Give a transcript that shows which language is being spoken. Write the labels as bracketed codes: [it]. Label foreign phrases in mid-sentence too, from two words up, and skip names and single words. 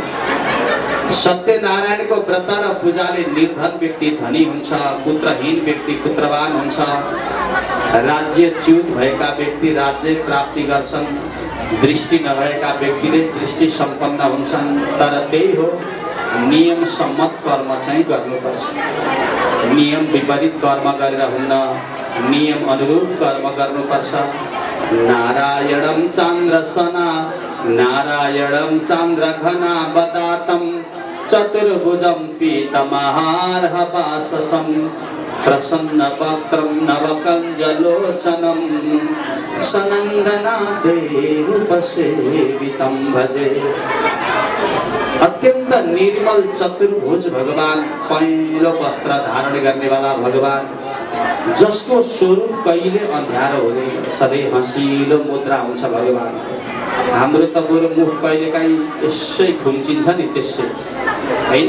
[ne] सत्यनारायणको व्रत र पूजाले निर्धन व्यक्ति धनी हुन्छ, पुत्रहीन व्यक्ति पुत्रवान हुन्छ, राज्यच्युत भएका व्यक्ति राज्य प्राप्ति गर्छन्, दृष्टि नभएका व्यक्तिले दृष्टि सम्पन्न हुन्छन्। तर त्यही हो, नियम सम्मत कर्म चाहिँ गर्नुपर्छ। नियम विपरीत कर्म गरेर हुन्न, नियम अनुरूप कर्म गर्नुपर्छ। [sa] नारायणं चान्द्रसना नारायणं चान्द्रघना वदातं चतुर्भुजं पीतमहार्हवाससं प्रसन्नवक्त्रं नवकञ्जलोचनं सनन्दनादेरूपसेवितं भजे। [ne] अत्यंत निर्मल चतुर्भुज भगवान, पहेँलो वस्त्र धारण गर्ने वाला भगवान, जसको स्वरूप कहिले अँध्यारो हुँदैन, सधैँ हँसिलो मुद्रा हुन्छ भगवान। हाम्रो त बरु मुख कहिलेकाहीँ यसै खुम्चिन्छ नि, त्यसै होइन।